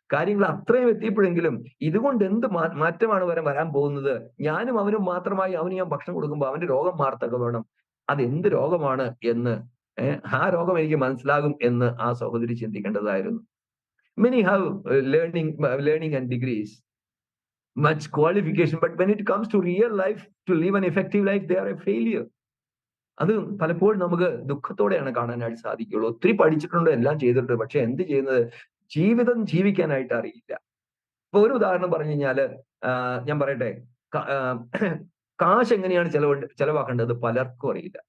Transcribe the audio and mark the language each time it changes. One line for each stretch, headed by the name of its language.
Malayalam: കാര്യങ്ങൾ അത്രയും എത്തിയപ്പോഴെങ്കിലും ഇതുകൊണ്ട് എന്ത് മാറ്റമാണ് വരാൻ പോകുന്നത്? ഞാനും അവനും മാത്രമായി അവന് ഞാൻ ഭക്ഷണം കൊടുക്കുമ്പോൾ അവന്റെ രോഗം മാറത്തക്ക വേണം. അത് എന്ത് രോഗമാണ് എന്ന് ആ രോഗം എനിക്ക് മനസ്സിലാകും എന്ന് ആ സഹോദരി ചിന്തിക്കേണ്ടതായിരുന്നു.
English: Many have learning and degrees, much qualification, but when it comes to real life, to live an effective life, they are a failure.
Malayalam: അത് പലപ്പോഴും നമുക്ക് ദുഃഖത്തോടെയാണ് കാണാനായിട്ട് സാധിക്കുള്ളൂ. ഒത്തിരി പഠിച്ചിട്ടുണ്ട്, എല്ലാം ചെയ്തിട്ടുണ്ട്, പക്ഷെ എന്ത് ചെയ്യുന്നത്? ജീവിതം ജീവിക്കാനായിട്ട് അറിയില്ല. ഇപ്പൊ ഒരു ഉദാഹരണം പറഞ്ഞു കഴിഞ്ഞാല്, ഞാൻ പറയട്ടെ, കാശ് എങ്ങനെയാണ് ചെലവാക്കേണ്ടത് പലർക്കും അറിയില്ല.